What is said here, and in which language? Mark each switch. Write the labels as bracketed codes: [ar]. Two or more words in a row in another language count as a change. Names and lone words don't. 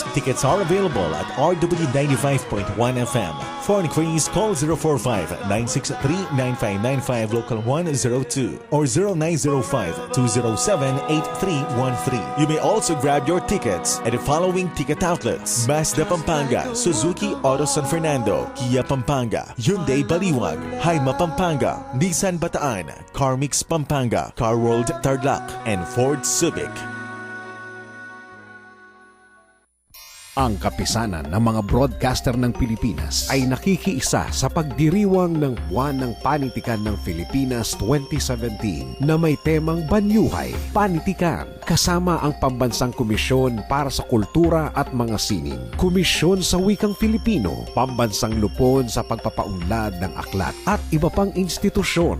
[en] Tickets are available at RW 95.1 FM. For inquiries, call 045-963-9595 local 102 or 0905-207-8313. You may also grab your tickets at the following ticket outlets: Mazda Pampanga, Suzuki Auto San Fernando, Kia Pampanga, Hyundai Baliwag, Haima Pampanga, Nissan Bataan, Carmix Pampanga, Car World Tarlac, and Ford Subic. [tl] Ang kapisanan ng mga broadcaster ng Pilipinas ay nakikiisa sa pagdiriwang ng Buwan ng Panitikan ng Pilipinas 2017 na may temang Banyuhay, Panitikan, kasama ang Pambansang Komisyon para sa Kultura at Mga Sining, Komisyon sa Wikang Filipino, Pambansang Lupon sa Pagpapaunlad ng Aklat at iba pang institusyon.